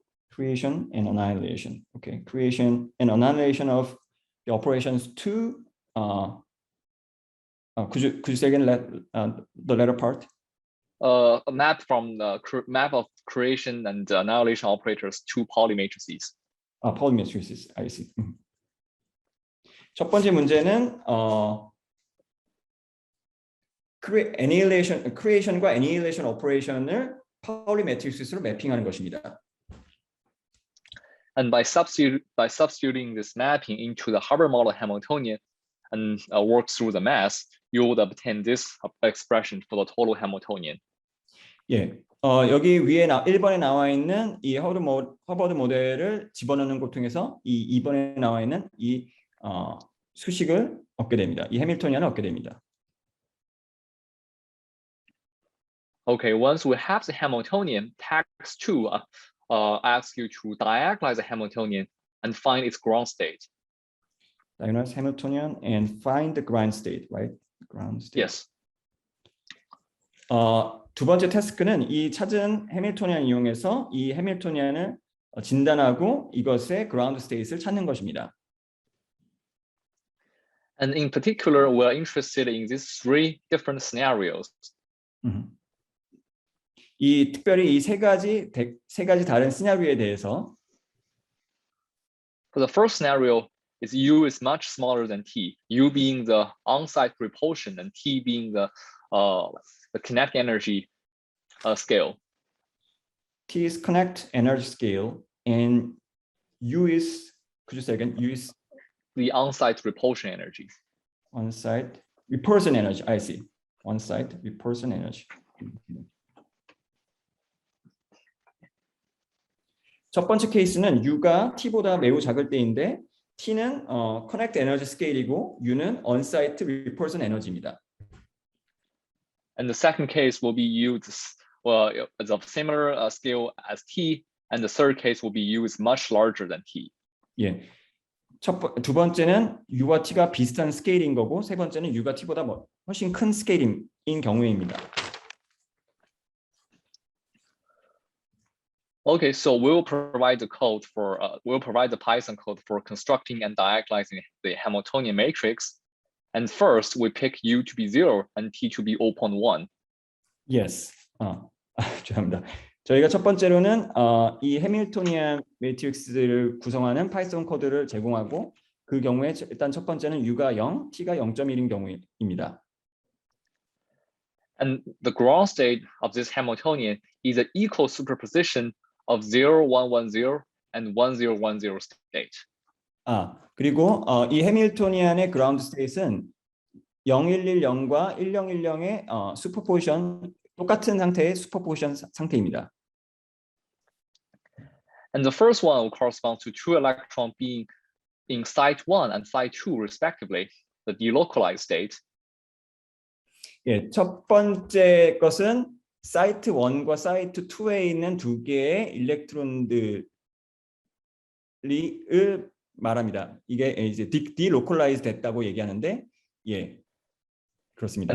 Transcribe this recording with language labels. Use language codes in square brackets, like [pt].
[en] Creation and annihilation. Okay, creation and annihilation of the operations to. Could you say again the latter part? A map from the map of creation and annihilation operators to Pauli matrices. Pauli matrices. I see. [ko] 첫 번째 문제는 creation과 annihilation operation을 Pauli matrixes로 매핑하는 것입니다. [en] And by substituting this mapping into the Hubbard model Hamiltonian and work through the mass, you would obtain this expression for the total Hamiltonian. [ko] 예, 여기 위에 1번에 나와 있는 이 허버드 모델을 집어넣는 것 통해서 이 2번에 나와 있는 이 수식을 얻게 됩니다. 이 해밀토니안을 얻게 됩니다. [en] Okay, once we have the Hamiltonian, task 2 asks you to diagonalize the Hamiltonian and find its ground state. Diagonalize Hamiltonian and find the ground state, right? Ground state. Yes. [ko] 두 번째 태스크는 이 찾은 해밀토니안 이용해서 이 해밀토니안을 진단하고 이것의 ground state을 찾는 것입니다. [en] And in particular, we're interested in these 3 different scenarios. [ko] 이 특별히 이 세 가지 다른 시나리오에 대해서 [en] For the first scenario, is U is much smaller than T. U being the on-site repulsion and T being the kinetic energy scale. T is kinetic energy scale and U is, could you say again? U is The on-site repulsion energy. on-site repulsion energy. I see. On-site repulsion energy. [ko] 첫 번째 케이스는 U가 T보다 매우 작을 때인데 T는 connect energy scale이고 U는 on-site repulsion energy입니다. [en] And the second case will be used as of similar scale as T, and the third case will be used much larger than T. [ko] 예. 두 번째는 U와 T가 비슷한 스케일인 거고 세 번째는 U가 T보다 훨씬 큰 스케일인 경우입니다. [en] Okay, so we'll provide the code for we'll provide the Python code for constructing and diagonalizing the Hamiltonian matrix. And first, we pick U to be 0 and T to be 0.1. Yes. [ko] 죄송합니다. 저희가 첫 번째로는 이 해밀토니안 매트릭스를 구성하는 파이썬 코드를 제공하고 그 경우에 일단 첫 번째는 U가 0, T가 0.1인 경우입니다. [en] And the ground state of this Hamiltonian is an equal superposition of 0, 1, 1, 0 and 1, 0, 1, 0 state. [ko] 그리고 이 해밀토니안의 그라운드 스테이트는 0110과 1010의 슈퍼포지션 똑같은 상태의 슈퍼포지션 상태입니다. [en] And the first one will correspond to two electrons being in site 1 and site 2 respectively, the delocalized state. [ko] 예, 첫 번째 것은 사이트 1과 사이트 2에 있는 두 개의 일렉트론들을 말합니다. 이게 이제 delocalized 됐다고 얘기하는데, 예, 그렇습니다.